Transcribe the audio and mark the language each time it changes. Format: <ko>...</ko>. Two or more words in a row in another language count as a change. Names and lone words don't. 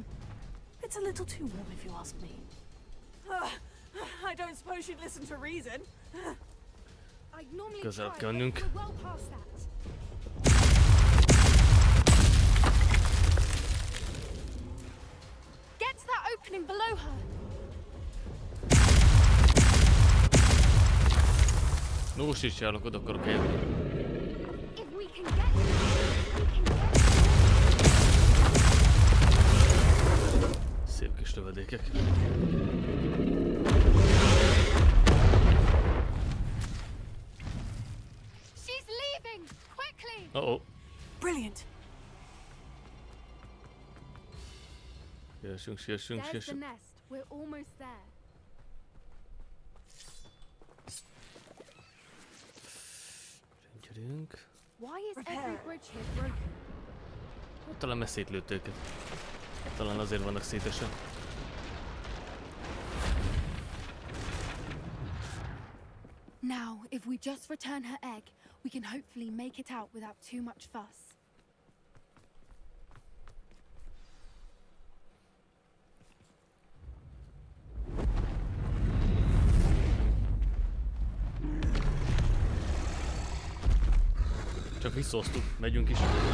<en>It's a little too warm if you ask me. I don't suppose you'd listen to reason. I'd normally</en> <hu>Közel</hu> <en>try,</en> <hu>kell</hu> <en>but</en> <hu>mennünk.</hu> <en>we're well past that. opening below her.</en> <hu>Nos is járok, oda akarok eljutni.</hu> <en>If we can get we can get</en> <hu>Szép kis lövedékek.</hu> <en>She's leaving! Quickly! Oh. Brilliant.</en> <hu>Siessünk.</hu> <en>There's the nest. We're almost there.</en> <hu>Gyerünk.</hu> <en>Why is every bridge here broken?</en> <hu>Talán mert szétlőtt őket. Talán azért vannak szétesen.</hu> <en>Now, if we just return her egg, we can hopefully make it out without too much fuss.</en> <hu>Csak visszahoztuk, megyünk is.</hu>